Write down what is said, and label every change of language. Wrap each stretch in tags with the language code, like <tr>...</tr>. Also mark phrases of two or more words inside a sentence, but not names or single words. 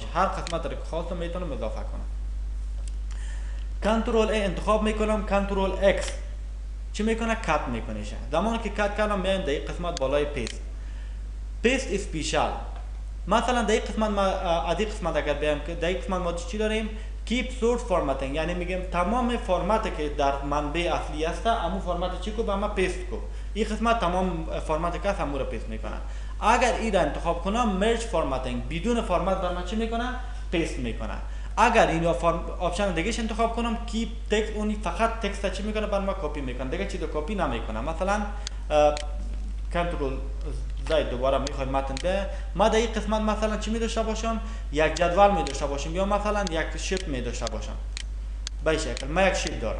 <fa>هر قسمت رو که خواستم میتونم اضافه کنم. کنترل ای انتخاب میکنم، کنترل اکس چی میکنه؟ کات میکنه. زمانی که کات کردم میایم در این قسمت بالای</fa> <en>paste special.</en> <fa>مثلا در این قسمت ما از این قسمت اگر بیایم که در این قسمت ما چی داریم؟</fa> <en>keep source formatting،</en> <fa>یعنی میگم تمام فرمتی که در منبع اصلی است همون فرمت چی کو با ما پیست کو. این قسمت تمام فرمتی که همون رو پیست میکنه. اگر این را انتخاب کنم</fa> <en>merge formatting،</en> <fa>بدون فرمت بر ما چی میکنه؟ پیست میکنه. اگر این آپشن دیگه انتخاب کنم</fa> <en>keep text،</en> <fa>اونی فقط تکست چی میکنه؟ بر ما کپی میکنه، دیگه چیزو کپی نمیکنه. مثلا کنترل زائد دوباره میخوایم متن ده ما در این قسمت مثلا چی می داشته باشم؟ یک جدول می داشته باشم یا مثلا یک شیت می داشته باشم. به این شکل من یک شیت دارم.</fa>